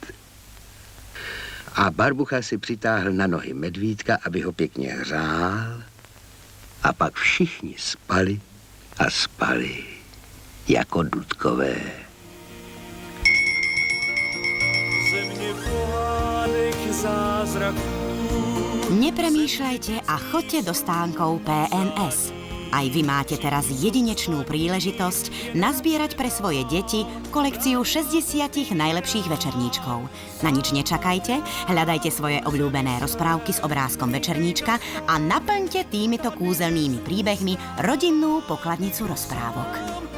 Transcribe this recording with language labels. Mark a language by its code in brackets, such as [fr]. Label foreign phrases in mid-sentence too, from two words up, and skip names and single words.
[cs] A Barbucha si přitáhl na nohy medvídka, aby ho pěkně hřál, a pak všichni spali a spali jako dudkové. Země pohádek zázraků. [sk] Nepremýšľajte a choďte do stánkov PNS. Aj vy máte teraz jedinečnú príležitosť nazbierať pre svoje deti kolekciu 60 najlepších večerníčkov. Na nič nečakajte, hľadajte svoje obľúbené rozprávky s obrázkom večerníčka a naplňte týmito kúzelnými príbehmi rodinnú pokladnicu rozprávok.